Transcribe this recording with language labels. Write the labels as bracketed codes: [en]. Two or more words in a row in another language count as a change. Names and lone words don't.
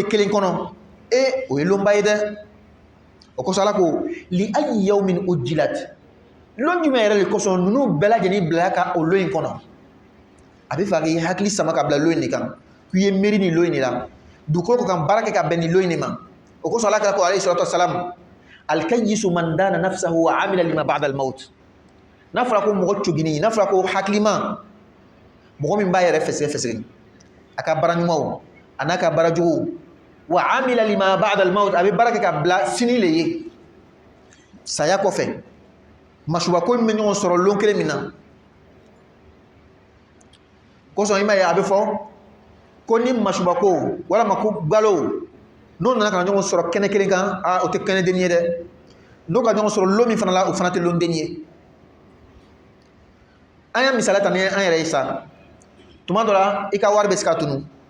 [bm] kelen kɔnɔ o ye lonba ye dɛ o kosɔn ala ko [ar] لأي يوم أجلت [bm] lon jumɛn yɛrɛ le kosɔn ninnu bɛɛ lajɛlen bilala ka o lon in kɔnɔ a bɛ fɛ k'i hakili sama ka bila lon in de kan k'i ye miiri nin lon in de la dugukolo kan baara kɛ ka bɛn nin lon in de ma o kosɔn ala kɛra ko [ar] عليه الصلاة والسلام الكيس من دان نفسه وعمل لما بعد الموت [bm] n'a fɔra ko mɔgɔ cogini n'a fɔra ko hakilima mɔgɔ min b'a yɛrɛ fɛsɛfɛsɛ a ka baara ɲumanw a n'a ka baara juguw [ar] وعمل لما بعد الموت [bm] a bɛ baara kɛ ka bila sini le ye saya kɔfɛ masubako min bɛ ɲɔgɔn sɔrɔ lon kelen min na kosɔn i ma ye a bɛ fɔ ko ni masubako walama ko balo n'o nana ka na ɲɔgɔn sɔrɔ kɛnɛ kelen kan o tɛ kɛnɛ denni ye dɛ n'o ka ɲɔgɔn sɔrɔ lon min fana la o fana tɛ lon denni ye an ya misaliya ta ni an yɛrɛ ye sa tuma dɔ la i ka wari bɛ se ka tunu